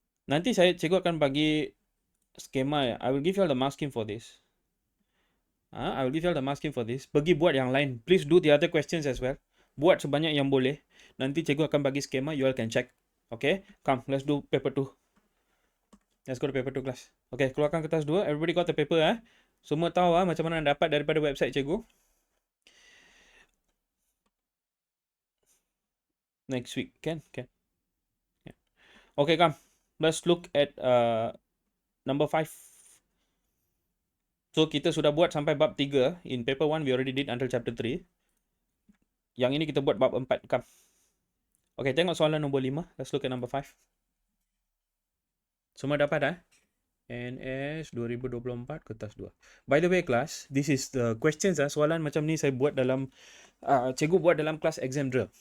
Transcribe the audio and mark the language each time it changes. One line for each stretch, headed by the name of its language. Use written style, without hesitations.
Malay: Nanti cikgu akan bagi skema.
English: I will give you all the mark scheme for this. I will give you all the mark scheme for this.
Malay: Pergi buat yang lain.
English: Please do the other questions as well.
Malay: Buat sebanyak yang boleh. Nanti cikgu akan bagi skema.
English: You all can check. Okay? Come, let's do paper 2. Let's go to paper 2 class. Okay,
Malay: keluarkan kertas 2.
English: Everybody got the paper
Malay: Semua tahu macam mana dapat daripada website cikgu.
English: Next week. Can? Yeah. Okay, come. Let's look at number 5.
Malay: So, kita sudah buat sampai bab 3.
English: In paper 1, we already did until chapter 3.
Malay: Yang ini kita buat bab 4. Come. Okay, tengok soalan nombor 5.
English: Let's look at number 5.
Malay: Semua dapat NS 2024 kertas 2.
English: By the way class, this is the questions
Malay: soalan macam ni saya buat dalam cikgu buat dalam kelas
English: exam drill.